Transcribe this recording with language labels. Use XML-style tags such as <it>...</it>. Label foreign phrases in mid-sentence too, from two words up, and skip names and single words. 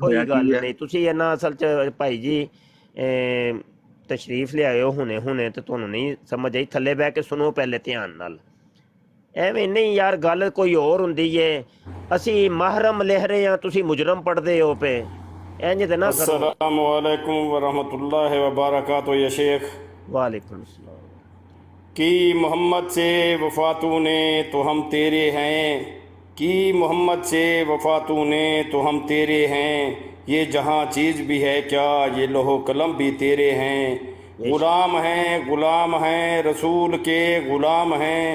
<pa>ਕੋਈ ਗੱਲ ਨਹੀਂ, ਤੁਸੀਂ ਇਹਨਾਂ ਅਸਲ 'ਚ ਭਾਈ ਜੀ ਤਸ਼ਰੀਫ ਲਿਆਇਓ ਹੁਣੇ ਤੇ ਤੁਹਾਨੂੰ ਨਹੀਂ ਸਮਝ ਆਈ. ਥੱਲੇ ਬਹਿ ਕੇ ਸੁਣੋ ਪਹਿਲੇ ਧਿਆਨ ਨਾਲ. ਐਵੇਂ ਨਹੀਂ ਯਾਰ, ਗੱਲ ਕੋਈ ਹੋਰ ਹੁੰਦੀ ਏ. ਅਸੀਂ ਮਹਰਮ ਲਿਖ ਰਹੇ ਹਾਂ, ਤੁਸੀਂ ਮੁਜਰਮ ਪੜ੍ਹਦੇ ਹੋ ਪਏ. ਇੰਜ ਤੇ ਨਾ ਕਰੋ.</pa> <ar>السلام عليكم ورحمة الله وبركاته يا شيخ. وعليكم السلام.</ar> <ur>کی محمد سے وفا تو نے تو ہم تیرے ہیں، کی محمد سے وفا تو نے تو ہم تیرے ہیں. یہ جہاں چیز بھی ہے کیا، یہ لوح قلم بھی تیرے ہیں. غلام ہیں رسول کے، غلام ہیں.</ur>